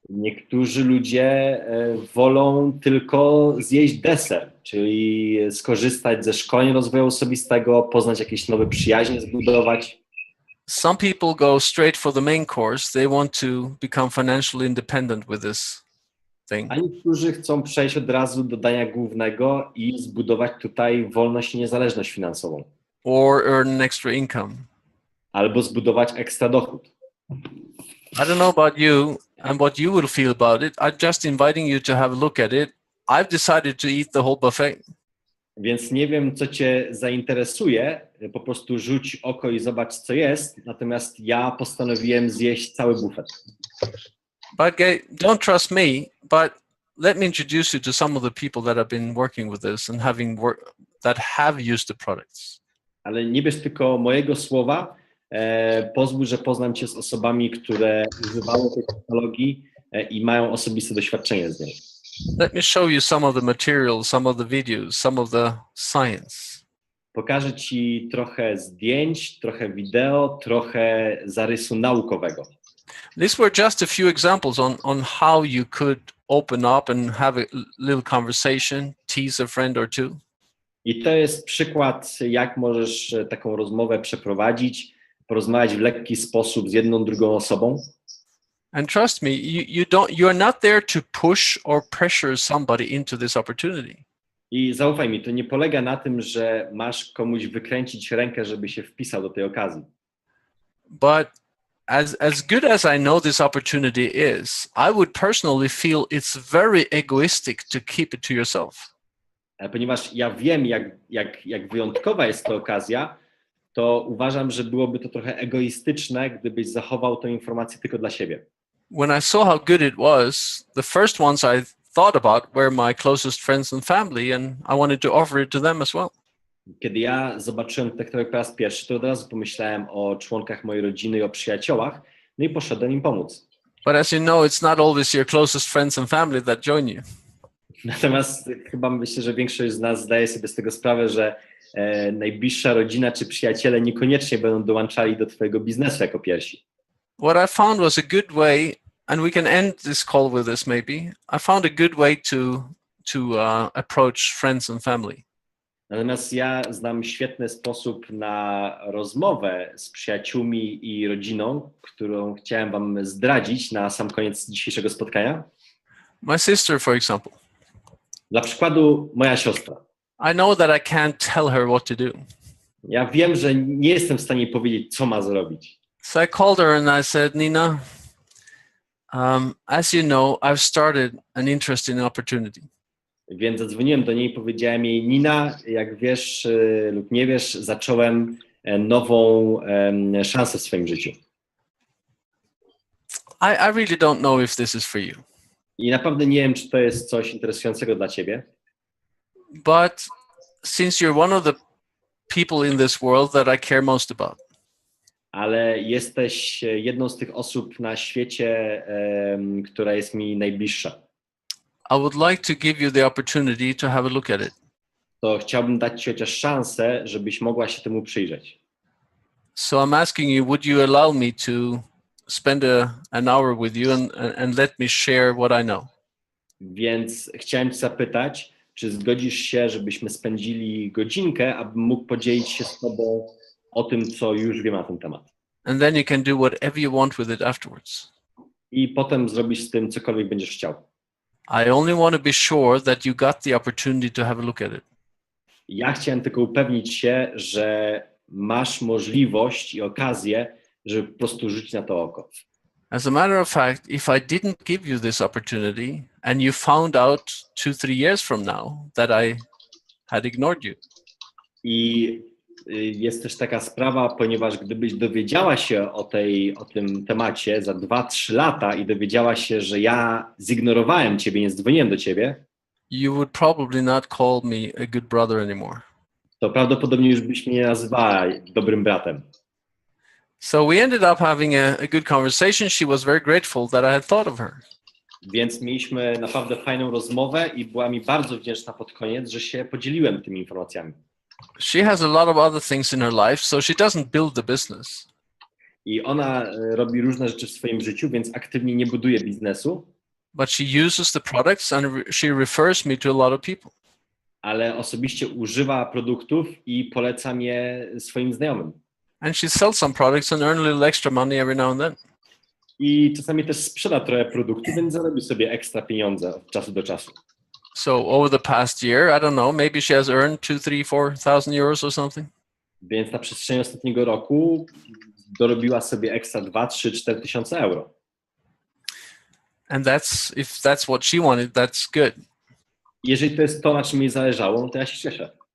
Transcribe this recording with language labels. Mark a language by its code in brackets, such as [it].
[pl] Niektórzy ludzie wolą tylko zjeść deser, czyli skorzystać ze szkoleń rozwoju osobistego, poznać jakieś nowe przyjaźnie, zbudować. [en] Some people go straight for the main course. They want to become financially independent with this thing. [pl] A niektórzy chcą przejść od razu do dania głównego i zbudować tutaj wolność i niezależność finansową. [en] Or earn an extra income. [pl] Albo zbudować ekstra dochód. [en] I don't know about you. and what you will feel about it. I'm just inviting you to have a look at it. I've decided to eat the whole buffet. [pl] Więc nie wiem, co cię zainteresuje, po prostu rzuć oko i zobacz, co jest, natomiast ja postanowiłem zjeść cały bufet. [en] But don't trust me, but let me introduce you to some of the people that have been working with this and that have used the products. [pl] Ale nie bierz tylko mojego słowa, pozwól, że poznam cię z osobami, które używały tej technologii i mają osobiste doświadczenie z nią. [en] Let me show you some of the materials, some of the videos, some of the science. [pl] Pokażę ci trochę zdjęć, trochę wideo, trochę zarysu naukowego. [en] These were just a few examples on how you could open up and have a little conversation, tease a friend or two. [pl] I to jest przykład, jak możesz taką rozmowę przeprowadzić, porozmawiać w lekki sposób z jedną, drugą osobą. [en] And trust me, you're not there to push or pressure somebody into this opportunity. [pl] I zaufaj mi, to nie polega na tym, że masz komuś wykręcić rękę, żeby się wpisał do tej okazji. [en] But as good as I know this opportunity is, I would personally feel it's very egoistic to keep it to yourself. [pl] Ponieważ ja wiem, jak wyjątkowa jest ta okazja, to uważam, że byłoby to trochę egoistyczne, gdybyś zachował tę informację tylko dla siebie. [en] When I saw how good it was, the first ones I thought about were my closest friends and family, and I wanted to offer it to them as well. [pl] Kiedy ja zobaczyłem tę technologię po raz pierwszy, to od razu pomyślałem o członkach mojej rodziny i o przyjaciołach, no i poszedłem im pomóc. [en] But as you know, it's not always your closest friends and family that join you. [pl] Natomiast chyba myślę, że większość z nas zdaje sobie z tego sprawę, że najbliższa rodzina czy przyjaciele niekoniecznie będą dołączali do twojego biznesu jako pierwsi. [en] What I found was a good way, and we can end this call with this maybe. I found a good way to approach friends and family. [pl] Natomiast ja znam świetny sposób na rozmowę z przyjaciółmi i rodziną, którą chciałem wam zdradzić na sam koniec dzisiejszego spotkania. [en] My sister, for example. [pl] Dla przykładu moja siostra. [en] I know that I can't tell her what to do. [pl] Ja wiem, że nie jestem w stanie jej powiedzieć, co ma zrobić. [en] So I called her and I said, Nina, as you know, I've started an interesting opportunity. [pl] Więc zadzwoniłem do niej i powiedziałem jej, Nina, jak wiesz lub nie wiesz, zacząłem nową szansę w swoim życiu. [en] I really don't know if this is for you. [pl] I naprawdę nie wiem, czy to jest coś interesującego dla ciebie. [en] But since you're one of the people in this world that I care most about, [pl] ale jesteś jedną z tych osób na świecie, która jest mi najbliższa. [en] I would like to give you the opportunity to have a look at it. [pl] To chciałbym dać ci chociaż szansę, żebyś mogła się temu przyjrzeć. [en] So I'm asking you, would you allow me to spend an hour with you and let me share what I know? [pl] Więc chciałem cię zapytać, czy zgodzisz się, żebyśmy spędzili godzinkę, abym mógł podzielić się z tobą o tym, co już wiem na ten temat. [en] And then you can do whatever you want with it afterwards. [pl] I potem zrobisz z tym cokolwiek będziesz chciał. [en] I only want to be sure that you got the opportunity to have a look at it. [pl] Ja chciałem tylko upewnić się, że masz możliwość i okazję, żeby po prostu rzucić na to oko. [en] As a matter of fact, if I didn't give you this opportunity and you found out 2-3 years from now that I had ignored you. [pl] I jest też taka sprawa, ponieważ gdybyś dowiedziała się o tym temacie za 2-3 lata i dowiedziała się, że ja zignorowałem ciebie, nie dzwoniłem do ciebie, [en] you would probably not call me a good brother anymore. [pl] To prawdopodobnie już byś mnie nie nazwała dobrym bratem. [en] So we ended up having a good conversation. She was very grateful that I had thought of her. [pl] Więc mieliśmy naprawdę fajną rozmowę i była mi bardzo wdzięczna pod koniec, że się podzieliłem tymi informacjami. [en] She has a lot of other things in her life, so she doesn't build the business. [pl] I ona robi różne rzeczy w swoim życiu, więc aktywnie nie buduje biznesu. [en] But she uses the products and she refers me to a lot of people. [pl] Ale osobiście używa produktów i polecam je swoim znajomym. [en] And she sells some products and earn a little extra money every now and then. [pl] I czasami też sprzeda trochę produktów, więc zarobi sobie ekstra pieniądze od czasu do czasu. [en] So over the past year, I don't know, maybe she has earned 2, 3, 4,000 euros or something. [pl] Więc na przestrzeni ostatniego roku dorobiła sobie ekstra 2, 3, 4 tysiące euro. [en] And if that's what she wanted, that's good. [pl] Jeżeli to jest to, na czym jej zależało, no to ja się cieszę.